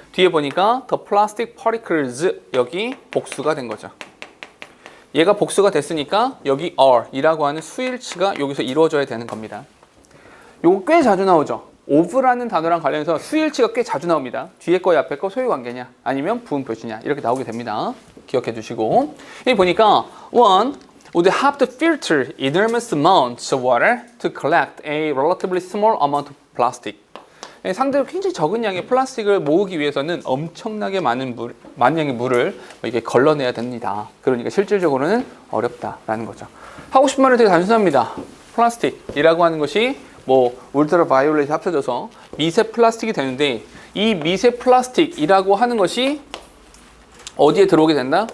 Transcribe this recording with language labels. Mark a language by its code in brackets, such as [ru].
[ko] 뒤에 보니까 [en] the plastic particles [ko] 여기 복수가 된 거죠. 얘가 복수가 됐으니까 여기 are 이라고 하는 수일치가 여기서 이루어져야 되는 겁니다. 요거 꽤 자주 나오죠. of라는 단어랑 관련해서 수일치가 꽤 자주 나옵니다. 뒤에 거 앞에 거 소유관계냐 아니면 부분 표시냐 이렇게 나오게 됩니다. 기억해 두시고 여기 보니까 [en] one would have to filter enormous amounts of water to collect a relatively small amount of plastic. [ko] 상대적으로 굉장히 적은 양의 플라스틱을 모으기 위해서는 엄청나게 많은 양의 물을 이렇게 걸러내야 됩니다. 그러니까 실질적으로는 어렵다라는 거죠. 하고 싶은 말은 되게 단순합니다. 플라스틱이라고 하는 것이 울트라 바이올렛이 합쳐져서 미세 플라스틱이 되는데 이 미세 플라스틱이라고 하는 것이 어디에 들어오게 된다?